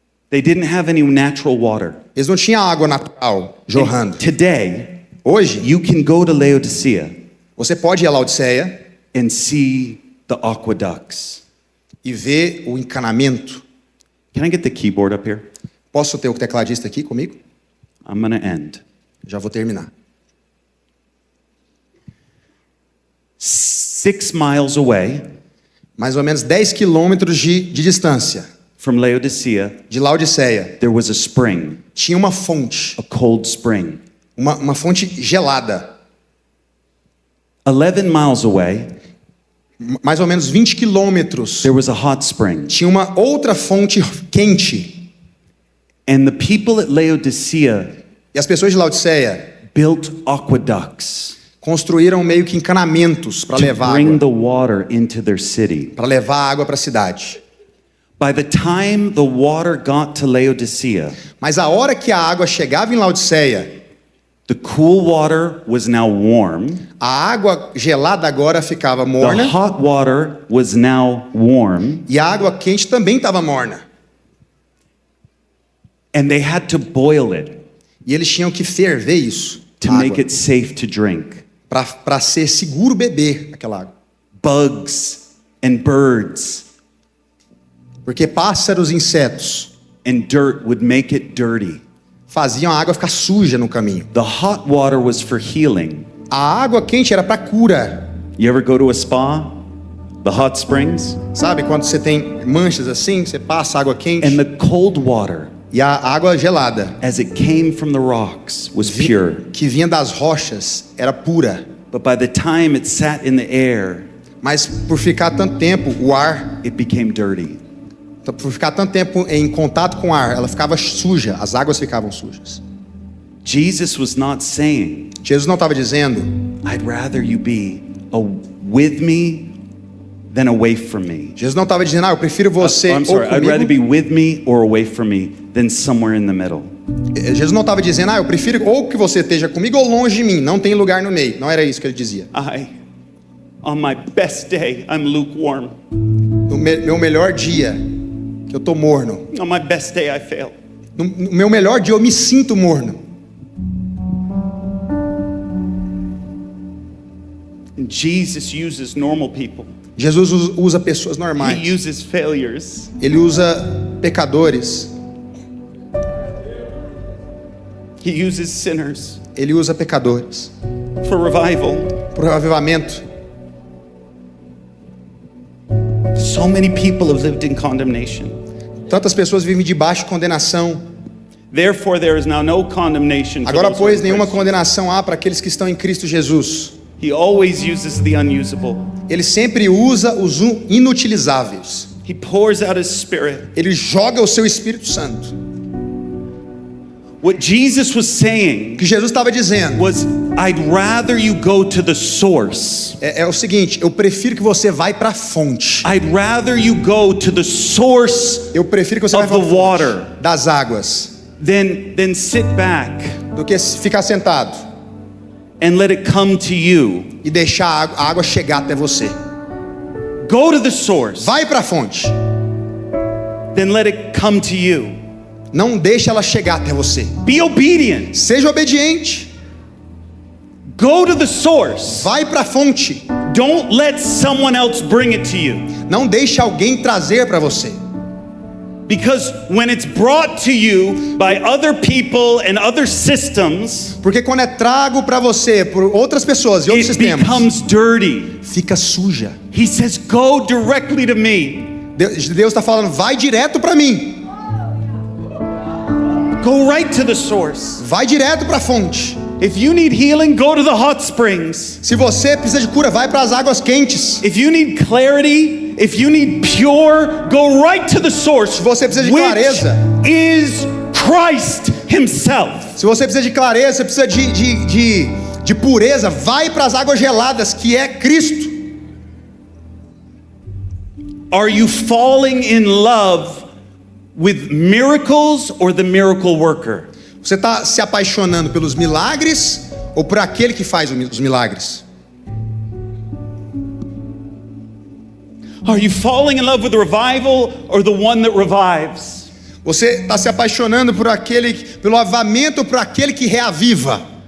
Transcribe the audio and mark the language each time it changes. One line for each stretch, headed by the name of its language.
English: They didn't have any natural water.
Portuguese: Eles não tinham água natural jorrando.
English: Today,
Portuguese: Hoje,
English: you can go to Laodicea
Portuguese: você pode ir a Laodiceia
English: and see the aqueducts.
Portuguese: e vê o encanamento.
English: Can I get the keyboard up here?
Portuguese: Posso ter o tecladista aqui comigo?
English: I'm going to end.
Portuguese: Já vou terminar.
English: 6 miles away
Portuguese: Mais ou menos 10 quilômetros de distância
English: from Laodicea,
Portuguese: de Laodiceia,
English: there was a spring,
Portuguese: tinha uma fonte,
English: a cold spring.
Portuguese: uma fonte gelada.
English: 11 miles away,
Portuguese: Mais ou menos 20 quilômetros,
English: there was a hot spring.
Portuguese: tinha uma outra fonte quente.
English: And the people at Laodicea
Portuguese: E as pessoas de Laodiceia
English: built aqueducts
Portuguese: construíram meio que encanamentos para
English: to
Portuguese: levar
English: bring
Portuguese: água,
English: the water into their city.
Portuguese: para levar água para a cidade.
English: By the time the water got to Laodicea,
Portuguese: Mas a hora que a água chegava em Laodiceia,
English: the cool water was now warm.
Portuguese: a água gelada agora ficava
English: The
Portuguese: morna
English: hot water was now warm,
Portuguese: e a água quente também estava morna.
English: and they had to boil it
Portuguese: E eles tinham que ferver isso,
English: to make it safe to drink.
Portuguese: para ser seguro beber aquela água.
English: Bugs and birds
Portuguese: Porque pássaros e insetos
English: and dirt would make it dirty.
Portuguese: faziam a água ficar suja no caminho.
English: The hot water was for healing.
Portuguese: A água quente era para cura.
English: You ever go to a spa? The hot springs?
Portuguese: Sabe quando você tem manchas assim, você passa água quente
English: And the cold water,
Portuguese: e a água gelada
English: as it came from the rocks, was pure.
Portuguese: que vinha das rochas era pura.
English: But by the time it sat in the air,
Portuguese: Mas por ficar tanto tempo, o ar,
English: it became dirty.
Portuguese: por ficar tanto tempo em contato com o ar, ela ficava suja, as águas ficavam sujas.
English: Jesus was not saying,
Portuguese: Jesus não estava dizendo,
English: I'd rather you be with me than away from me.
Portuguese: Jesus não estava dizendo, eu prefiro você
English: I'm sorry,
Portuguese: ou
English: I'd rather be
Portuguese: comigo.
English: with me or away from me than somewhere in the middle.
Portuguese: Jesus não estava dizendo, eu prefiro ou que você esteja comigo ou longe de mim, não tem lugar no meio. Não era isso que ele dizia.
English: On my best day, I'm lukewarm.
Portuguese: No meu melhor dia, que eu tô morno.
English: On my best day, I fail.
Portuguese: No meu melhor dia, eu me sinto morno.
English: And Jesus uses normal people.
Portuguese: Jesus usa pessoas
English: He
Portuguese: normais.
English: uses failures.
Portuguese: Ele usa pecadores.
English: He uses sinners
Portuguese: Ele usa pecadores.
English: for revival.
Portuguese: Para o avivamento.
English: So many people have lived in condemnation.
Portuguese: Tantas pessoas vivem debaixo de condenação.
English: Therefore, there is now no condemnation for
Portuguese: Agora,
English: those who are
Portuguese: pois,
English: in
Portuguese: nenhuma
English: Christ.
Portuguese: condenação há para aqueles que estão em Cristo Jesus.
English: He always uses the unusable.
Portuguese: Ele sempre usa os inutilizáveis.
English: He pours out his spirit.
Portuguese: Ele joga o seu Espírito Santo.
English: What Jesus was saying
Portuguese: O que Jesus estava dizendo
English: was, I'd rather you go to the source.
Portuguese: é o seguinte, eu prefiro que você vá para a fonte.
English: I'd rather you go to the source
Portuguese: Eu prefiro que você vá
English: of
Portuguese: para a
English: the
Portuguese: fonte
English: water
Portuguese: das águas
English: than sit back
Portuguese: do que ficar sentado
English: and let it come to you.
Portuguese: e deixar a água chegar até você.
English: Go to the source,
Portuguese: Vai para a fonte.
English: then let it come to you.
Portuguese: Não deixe ela chegar até você.
English: Be obedient.
Portuguese: Seja obediente.
English: Go to the source.
Portuguese: Vai para a fonte.
English: Don't let someone else bring it to you.
Portuguese: Não deixe alguém trazer para você.
English: Because when it's brought to you by other people and other systems,
Portuguese: Porque quando é trago para você por outras pessoas e outros
English: it
Portuguese: sistemas,
English: becomes dirty.
Portuguese: fica suja.
English: He says, go directly to me.
Portuguese: Deus está falando, vai direto para mim.
English: Go right to the source.
Portuguese: Vai direto para a fonte.
English: If you need healing, go to the hot springs.
Portuguese: Se você precisa de cura, vai para as águas quentes.
English: If you need clarity, if you need pure, go right to the source,
Portuguese: Se você precisa de
English: which
Portuguese: clareza.
English: is Christ himself.
Portuguese: Se você precisa de clareza, você precisa de pureza, vai para as águas geladas, que é Cristo.
English: Are you falling in love with miracles or the miracle worker?
Portuguese: Você está se apaixonando pelos milagres ou por aquele que faz os milagres?
English: Are you falling in love with revival or the one that revives?
Portuguese: Você está se apaixonando pelo avivamento ou por aquele que reaviva?